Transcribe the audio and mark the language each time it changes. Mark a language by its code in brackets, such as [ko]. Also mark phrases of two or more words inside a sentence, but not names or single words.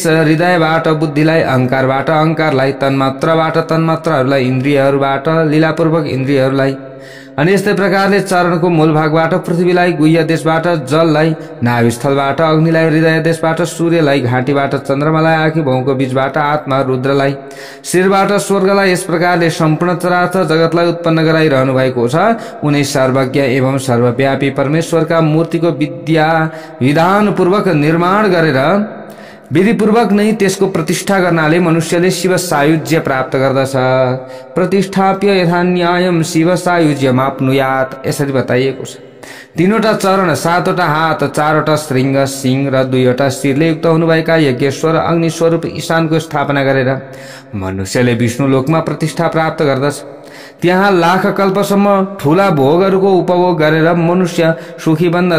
[ne] हृदयबाट बुद्धिलाई, अहंकारबाट अहंकारलाई, तन्मात्रबाट तन्मात्राहरूलाई, इन्द्रियहरूबाट लीलापूर्वक इन्द्रियहरूलाई, अनि यस्तै प्रकारले चरणको मूल भागबाट पृथ्वीलाई, गुह्य देशबाट जललाई, नाभिस्थलबाट अग्निलाई, हृदय देशबाट सूर्यलाई, घाँटीबाट चन्द्रमालाई, आँखी भौको बीचबाट आत्मा रुद्रलाई, शिरबाट स्वर्गलाई, यस प्रकारले सम्पूर्ण चराचर जगतलाई उत्पन्न गराइरहनु भएको छ। उनी सर्वज्ञ एवं सर्वव्यापी परमेश्वरका मूर्तिको विधानपूर्वक निर्माण गरेर विधिपूर्वक नै त्यसको प्रतिष्ठा गर्नाले मनुष्यले शिव सायुज्य प्राप्त गर्दछ। [sa] प्रतिष्ठाप्य यथा न्यायम शिव सायुज्यमाप्नुयात्, [ne] यसरी बताइएको छ। 3वटा चरण, 7वटा हात, 4वटा श्रृंग, सिंह र 2वटा शिरले युक्त हुनुभएका यज्ञेश्वर अग्नि स्वरूप ईशानको स्थापना गरेर मनुष्यले विष्णु लोकमा प्रतिष्ठा प्राप्त गर्दछ। त्यहाँ लाख कल्पसम्म ठूला भोगहरूको उपभोग गरेर मनुष्य सुखी बन्दछ।